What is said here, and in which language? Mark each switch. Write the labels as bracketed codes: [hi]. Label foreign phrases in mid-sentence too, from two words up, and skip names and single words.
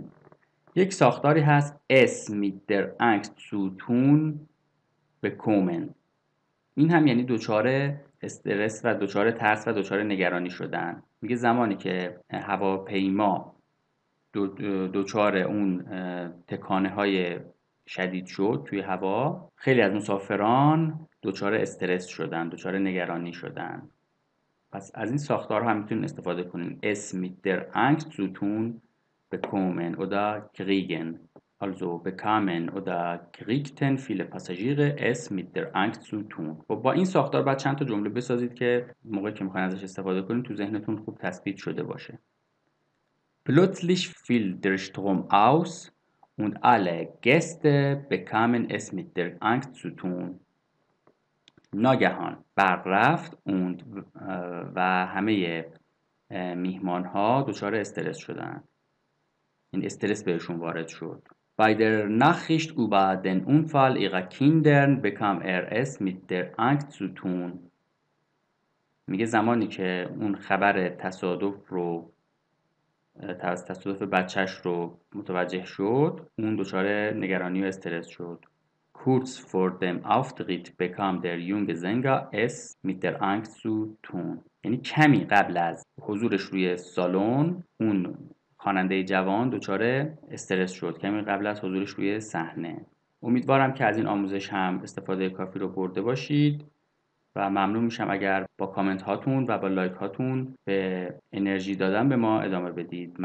[fa] یک ساختاری هست [de] es mit der Angst zu tun bekommen. [fa] این هم یعنی دچار استرس و دچار ترس و دچار نگرانی شدن. میگه زمانی که هواپیما دچار اون تکانه های شدید شد توی هوا، خیلی از مسافران دچار استرس شدن، دچار نگرانی شدن. پس از این ساختار هم میتونید استفاده کنین. [de] es mit der Angst zu tun bekommen oder kriegen. Also bekamen oder kriegten viele Passagiere es mit der Angst zu tun. [fa] و با این ساختار بعد چند تا جمله بسازید که موقعی که میخواین ازش استفاده کنید تو ذهنتون خوب تثبیت شده باشه. [de] Plötzlich fiel der Strom aus und alle Gäste bekamen es mit der Angst zu tun. [fa] ناگهان برق رفت و همه میهمان ها دچار استرس شدند. این استرس بهشون وارد شد. [de] Bei der Nachricht über den Unfall ihrer Kinder bekam es mit der Angst zu tun. [fa] میگه زمانی که اون خبر تصادف بچهش رو متوجه شد، اون دچار نگرانی و استرس شد. [de] Kurz vor dem Auftritt bekam der junge Sänger es mit der Angst zu tun. [fa] یعنی کمی قبل از حضورش روی سالن اون خواننده جوان دچار استرس شد، کمی قبل از حضورش روی صحنه. امیدوارم که از این آموزش هم استفاده کافی رو برده باشید و ممنون میشم اگر با کامنت هاتون و با لایک هاتون به انرژی دادن به ما ادامه بدید.